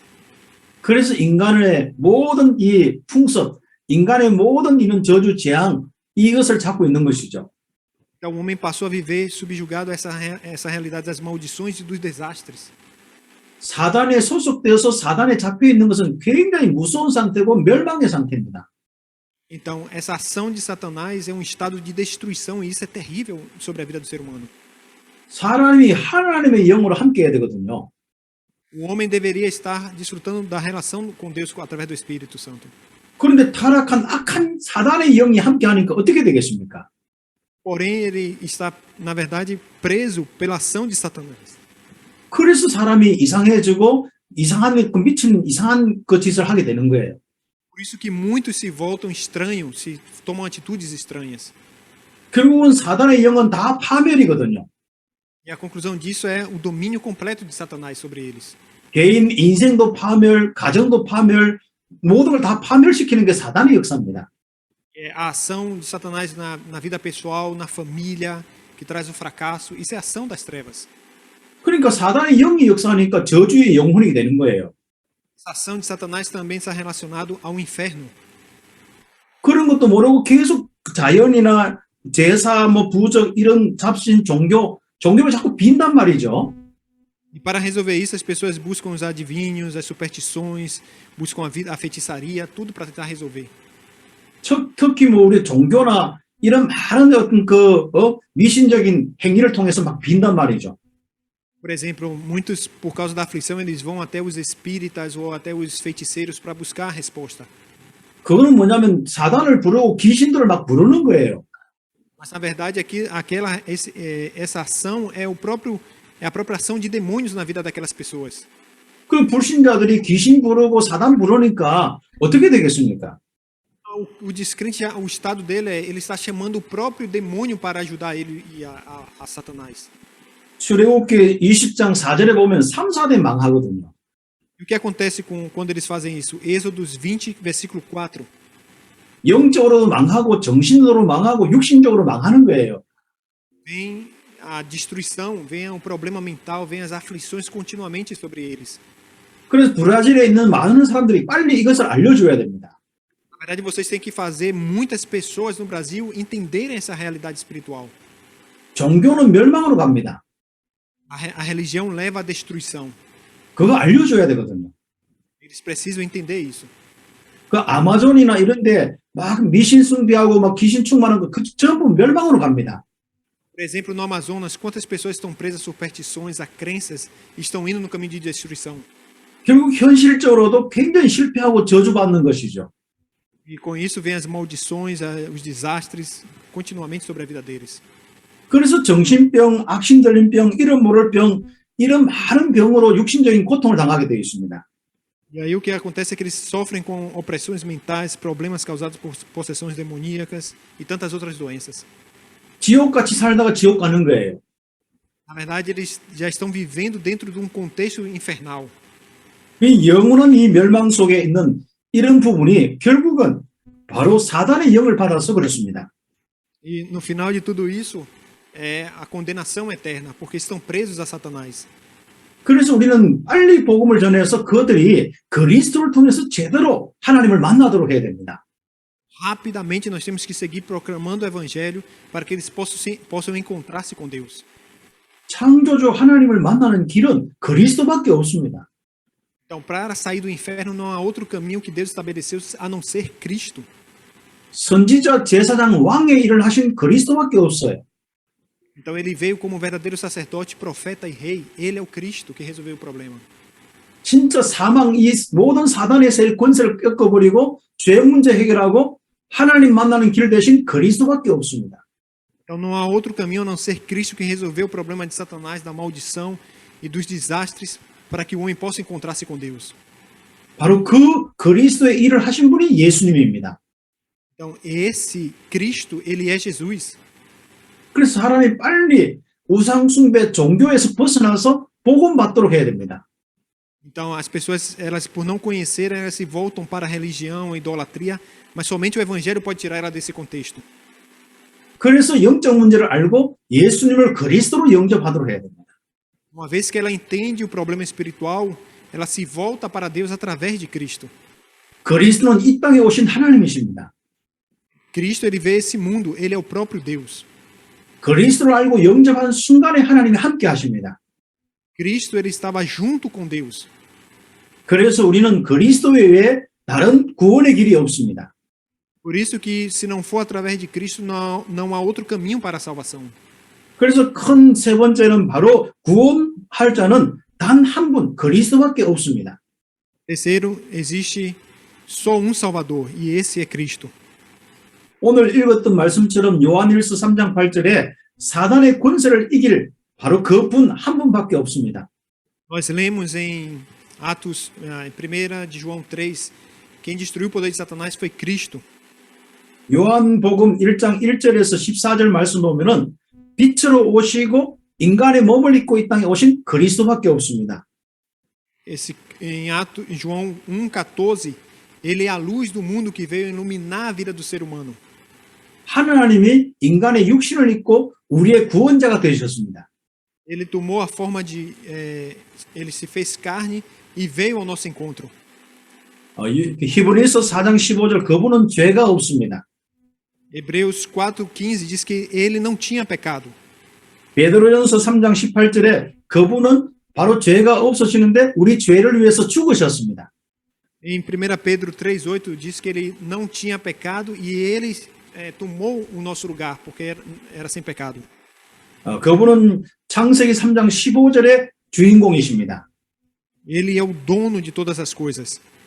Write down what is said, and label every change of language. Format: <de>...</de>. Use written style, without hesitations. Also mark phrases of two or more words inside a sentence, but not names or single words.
<ko>그래서 인간의 모든 이 풍습, 인간의 모든 이런 저주 재앙 이것을 잡고 있는 것이죠.</ko> <pt>Então o homem passou a viver subjugado a essa realidade das maldições e dos desastres.</pt> <ko>사단에 소속되어서 사단에 잡혀 있는 것은 굉장히 무서운 상태고 멸망의 상태입니다.</ko> <pt>Então, essa ação de Satanás é um estado de destruição e isso é terrível sobre a vida do ser humano.</pt> <ko>사람이 하나님의 영으로 함께 해야 되거든요.</ko> <pt>O homem deveria estar desfrutando da relação com Deus através do Espírito Santo.</pt> <ko>그런데 타락한 악한 사단의 영이 함께 하니까 어떻게 되겠습니까?</ko> <pt>Porém, ele está, na verdade, preso pela ação de Satanás.</pt> <ko>그래서 사람이 이상해지고 이상한 그 미친 이상한 그 짓을 하게 되는 거예요.</ko> <pt>Por isso que muitos se voltam estranhos, se tomam atitudes estranhas.</pt> <ko>결국은 사단의 영은 다 파멸이거든요.</ko> <pt>E a conclusão disso é o domínio completo de Satanás sobre eles.</pt> <ko>개인 인생도 파멸, 가정도 파멸, 모든 걸 다 파멸시키는 게 사단의 역사입니다.</ko> <pt>É a ação de Satanás na vida pessoal, na família, que traz o fracasso. Isso é a ação das trevas.</pt> <ko>그러니까 사단의 영이 역사하니까 저주의 영혼이 되는 거예요.</ko> <pt>Essa ação de Satanás também está relacionado ao inferno.</pt> <ko>그런 것도 모르고 계속 자연이나 제사, 뭐 부적 이런 잡신 종교를 자꾸 빈단 말이죠.</ko> <pt>E para resolver isso, as pessoas buscam os adivinhos, as superstições, buscam a feitiçaria, tudo para tentar resolver.</pt> <ko>특히 뭐 우리 종교나 이런 많은 어떤 미신적인 행위를 통해서 막 빈단 말이죠.</ko> <pt>Por exemplo, muitos, por causa da aflição, eles vão até os espíritas ou até os feiticeiros para buscar a resposta.</pt> <ko>그거는 뭐냐면 사단을 부르고 귀신들을 막 부르는 거예요.</ko> <pt>Mas na verdade aqui, essa ação é a própria ação de demônios na vida daquelas pessoas.</pt> <ko>그럼 불신자들이 귀신 부르고 사단 부르니까 어떻게 되겠습니까?</ko> <pt>O descrente, o estado dele é ele está chamando o próprio demônio para ajudar ele e a Satanás.</pt> <ko>출애굽기 20장 4절에 보면 3, 4대 망하거든요.</ko> <pt>E o que acontece quando eles fazem isso? Êxodos 20, versículo 4.</pt> <ko>영적으로도 망하고 정신으로 망하고 육신적으로 망하는 거예요.</ko> <pt>Vem a destruição, vem o problema mental, vem as aflições continuamente sobre eles.</pt> <ko>그래서 브라질에 있는 많은 사람들이 빨리 이것을 알려줘야 됩니다.</ko> <pt>Na verdade, vocês têm que fazer muitas pessoas no Brasil entenderem essa realidade espiritual.</pt> <ko>종교는 멸망으로 갑니다.</ko> <pt>A religião leva à destruição.</pt> <ko>그거 알려줘야 되거든요.</ko> <pt>Eles precisam entender isso.</pt> <ko>그 아마존이나 이런데 막 미신 숭배하고 막 귀신 충만한 거 그 전부 멸망으로 갑니다.</ko> <pt>Por exemplo, no Amazonas, quantas pessoas estão presas a superstições, a crenças, e estão indo no caminho de destruição?</pt> <ko>결국 현실적으로도 굉장히 실패하고 저주받는 것이죠.</ko> <pt>E com isso vem as maldições, os desastres continuamente sobre a vida deles.</pt> <ko>그래서 정신병, 악신들림병, 이런 모를 병, 이런 많은 병으로 육신적인 고통을 당하게 되어 있습니다.</ko> <pt>E aí o que acontece é que eles sofrem com opressões mentais, problemas causados por possessões demoníacas e tantas outras doenças.</pt> <ko>지옥같이 살다가 지옥 가는 거예요.</ko> <pt>Na verdade, eles já estão vivendo dentro de um contexto infernal.</pt> <ko>이 영원한 이 멸망 속에 있는 이런 부분이 결국은 바로 사단의 영을 받아서 그렇습니다.</ko> <pt>E no final de tudo isso é a condenação eterna, porque estão presos a Satanás.</pt> <ko>그래서 우리는 빨리 복음을 전해서 그들이 그리스도를 통해서 제대로 하나님을 만나도록 해야 됩니다.</ko> <pt>Rapidamente nós temos que seguir proclamando o evangelho para que eles possam encontrar-se com Deus.</pt> <ko>창조주 하나님을 만나는 길은 그리스도밖에 없습니다.</ko> <pt>Então, para sair do inferno não há outro caminho que Deus estabeleceu a não ser Cristo.</pt> <ko>선지자, 제사장, 왕의 일을 하신 그리스도밖에 없어요.</ko> <pt>Então ele veio como verdadeiro sacerdote, profeta e rei. Ele é o Cristo que resolveu o problema.</pt> <ko>진짜 사망, 이 모든 사단의 세 권세를 꺾어버리고 죄 문제 해결하고 하나님 만나는 길 대신 그리스도밖에 없습니다.</ko> <pt>Então não há outro caminho a não ser Cristo que resolveu o problema de Satanás, da maldição e dos desastres para que o homem possa encontrar-se com Deus.</pt> <ko>바로 그 그리스도의 일을 하신 분이 예수님입니다.</ko> <pt>Então esse Cristo, ele é Jesus.</pt> <ko>그래서 하나님 빨리 우상숭배 종교에서 벗어나서 복음 받도록 해야 됩니다.</ko> <pt>Então as pessoas, elas por não conhecerem, elas se voltam para a religião, a idolatria, mas somente o evangelho pode tirar ela desse contexto.</pt> <ko>그래서 영적 문제를 알고 예수님을 그리스도로 영접하도록 해야 됩니다.</ko> <pt>Uma vez que ela entende o problema espiritual, ela se volta para Deus através de Cristo.</pt> <ko>그리스도는 이 땅에 오신 하나님이십니다.</ko> <pt>Cristo, ele vê esse mundo, ele é o próprio Deus.</pt> <ko>그리스도를 알고 영접하는 순간에 하나님이 함께 하십니다.</ko> <pt>Cristo, ele estava junto com Deus.</pt> <ko>그래서 우리는 그리스도 외에 다른 구원의 길이 없습니다.</ko> <pt>Por isso que se não for através de Cristo, não há outro caminho para a salvação.</pt> <ko>그래서 큰 세 번째는 바로 구원할 자는 단 한 분, 그리스도밖에 없습니다.</ko> <pt>Terceiro, existe só um Salvador, e esse é Cristo.</pt> <ko>오늘 읽었던 말씀처럼 요한일서 3장 8절에 사단의 권세를 이길 바로 그 분 한 분밖에 없습니다.</ko> <pt>Nós lemos em Atos, em 1 de João 3, quem destruiu o poder de Satanás foi Cristo.</pt> <ko>요한복음 1장 1절에서 14절 말씀 보면은 빛으로 오시고 인간의 몸을 입고 이 땅에 오신 그리스도밖에 없습니다.</ko> <pt>Em João 1,14, ele é a luz do mundo que veio iluminar a vida do ser humano.</pt> <ko>하나님이 인간의 육신을 입고 우리의 구원자가 되셨습니다.</ko> <pt>Ele tomou a forma de, ele se fez carne e veio ao nosso encontro.</pt> <ko>히브리서 4장 15절 그분은 죄가 없습니다.</ko> <pt>Hebreus 4,15 diz que ele não tinha pecado.</pt> <ko>베드로전서 3장 18절에 그분은 바로 죄가 없으시는데 우리 죄를 위해서 죽으셨습니다.</ko> <pt>Em 1 Pedro 3,8 diz que ele não tinha pecado e ele tomou o nosso lugar, porque era sem pecado.</pt> <ko>그분은 창세기 3장 15절의 주인공이십니다.</ko> <pt>Ele é o dono de todas as coisas.</pt>